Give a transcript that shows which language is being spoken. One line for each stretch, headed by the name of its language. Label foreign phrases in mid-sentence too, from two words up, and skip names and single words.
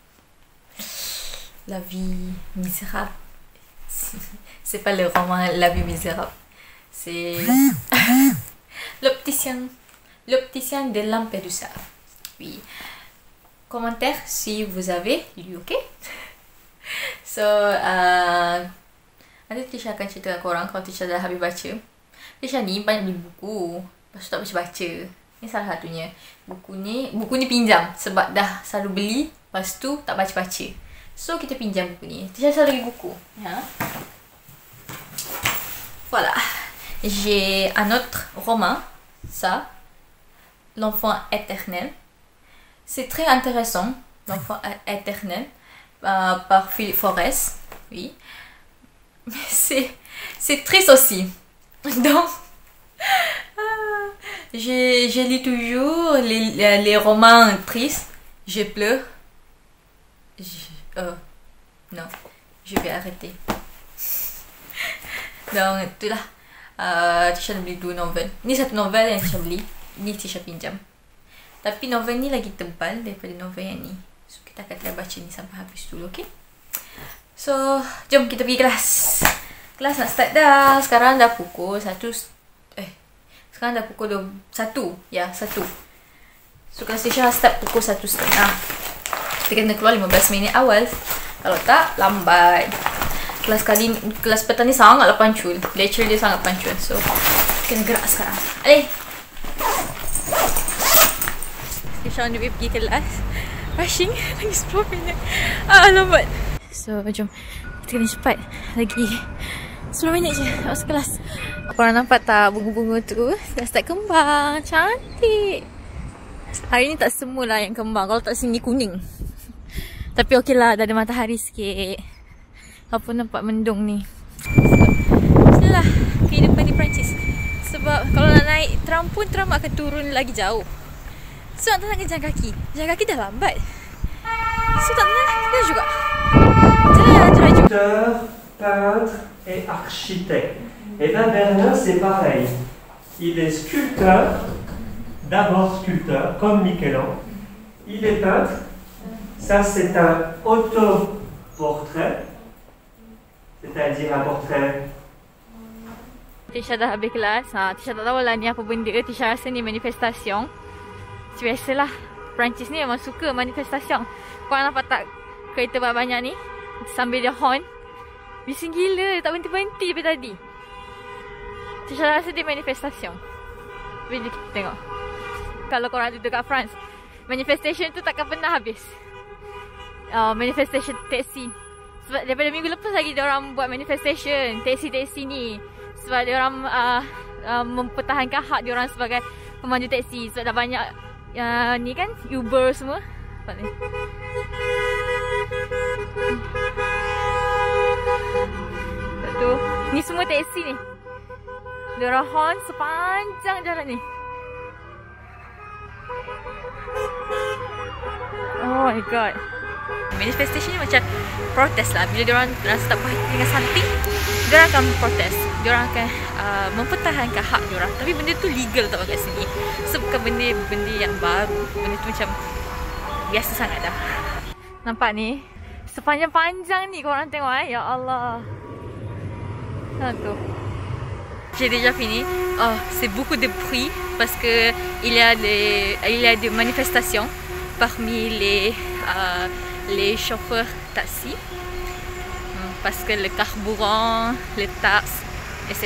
French: La vie misérable. C'est pas le roman La vie misérable. C'est l'opticien de Lampedusa. Oui. Commentaire si vous avez lu, ok?
Malay: So, nanti Tisha akan cerita dengan korang kalau Tisha dah habis baca. Tisha ni banyak beli buku, lepas tu tak baca-baca. Ni salah satunya. Buku ni pinjam sebab dah selalu beli, lepas tu tak baca-baca. So, kita pinjam buku ni. Tisha selalu bagi buku. Ya.
French: Voilà. J'ai un autre roman, ça, L'enfant éternel. C'est très intéressant, L'enfant éternel, par Philippe Forest. Oui. Mais c'est triste aussi. Donc, je lis toujours les romans tristes. Je pleure. Non, je vais arrêter. Donc,
Malay: itulah. Tisha beli 2 novel. Ni satu novel yang Tisha beli. Ni Tisha pinjam. Tapi novel ni lagi tebal daripada novel yang ni. So, kita akan try baca ni sampai habis dulu, okay? So, jom kita pergi kelas. Kelas nak start dah. Sekarang dah pukul 1. Sekarang dah pukul 1. Ya, 1. So, kelas Tisha start pukul 1:30. Kita kena keluar 15 minit awal. Kalau tak, lambat. Kelas petang ni sangatlah pancul. Lecture dia sangat pancul. So, kena gerak sekarang. Alih. Tisha
English: on the way
Malay: pergi kelas. Rushing. Lagi 10 minit. Lambat. So, jom. Kita kena cepat. Lagi 10 minit je masuk kelas. Korang nampak tak bunga-bunga tu? Dah start kembang. Cantik. Hari ni tak semualah yang kembang. Kalau tak sini kuning. Tapi okey lah. Dah ada matahari sikit. Apa nampak mendung ni. Itulah kehidupan di Perancis. Sebab kalau nak naik tram pun, tram akan turun lagi jauh. So nak tenang jalan kaki. Jalan kaki dah lambat. So tak tenang juga. Jalan.
French: Peintre et architecte. Et bien Bernin c'est pareil. Il est sculpteur, d'abord sculpteur, comme Michel-Ange. Il est peintre. Ça c'est un autoportrait. C'est-à-dire un portrait.
Malay: Tisha dah habis kelas. Tisha tak tahu lah ni apa benda. Tisha rasa ni manifestation. Biasalah. Perancis ni memang suka manifestation. Korang nampak tak kereta banyak ni? Sambil dia horn. Bising gila. Tak berhenti-berhenti daripada tadi. Tisha rasa dia manifestation. Bila kita tengok. Kalau korang duduk kat France, manifestation tu takkan pernah habis. Manifestation taxi. Sebab daripada minggu lepas lagi diorang buat manifestation taxi-taxi ni. Sebab diorang mempertahankan hak diorang sebagai pemandu taxi. Sebab dah banyak ni kan Uber semua. Nampak ni. Tu, ni semua taxi ni. Diorang horn sepanjang jalan ni.
English: Oh my god.
Malay: Manifestation ni macam protes lah. Bila diorang rasa tak puas dengan something, diorang akan protes. Diorang akan mempertahankan hak diorang. Tapi benda tu legal tau kat sini. So bukan benda yang baru. Benda tu macam biasa sangat dah. Nampak ni? Sepanjang-panjang ni korang tengok
Arabic: يا الله.
Malay: Tu.
French: J'ai déjà fini. C'est beaucoup de bruit parce que il y a des manifestations parmi les chauffeurs taxi parce que le carburant, les taxes, etc.